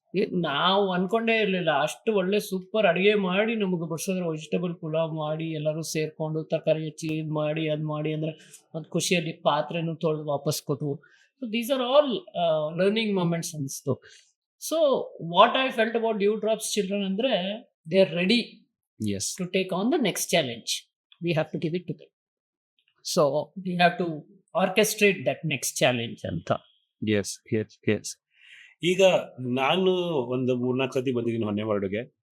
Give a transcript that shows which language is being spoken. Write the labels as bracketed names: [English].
[Kannada] ನಾವು ಅನ್ಕೊಂಡೇ ಇರ್ಲಿಲ್ಲ ಅಷ್ಟು ಒಳ್ಳೆ ಸೂಪರ್ ಅಡಿಗೆ ಮಾಡಿ ನಮಗೆ ಬಡಿಸಿದ್ರು. ವೆಜಿಟೇಬಲ್ ಪುಲಾವ್ ಮಾಡಿ ಎಲ್ಲರೂ ಸೇರ್ಕೊಂಡು ತರಕಾರಿ ಹೆಚ್ಚಿ ಇದ್ ಮಾಡಿ ಅದ್ ಮಾಡಿ ಅಂದ್ರೆ ಒಂದು ಖುಷಿಯಲ್ಲಿ ಪಾತ್ರೆನೂ ತೊಳೆದು ವಾಪಸ್ ಕೊಟ್ವು. [English] So these are all learning moments ಅನಿಸ್ತು. So what I felt about dew drops children ಅಂದ್ರೆ they are ready yes. to take on the next challenge. We have to give it to them. So we have to orchestrate that next challenge ಅಂತ. Yes yes yes. [Kannada] ಈಗ ನಾನು ಒಂದು 3-4 ಸತಿ ಬಂದಿದ್ದೀನಿ ಹೊನ್ನೆಮರಡುಗೆ.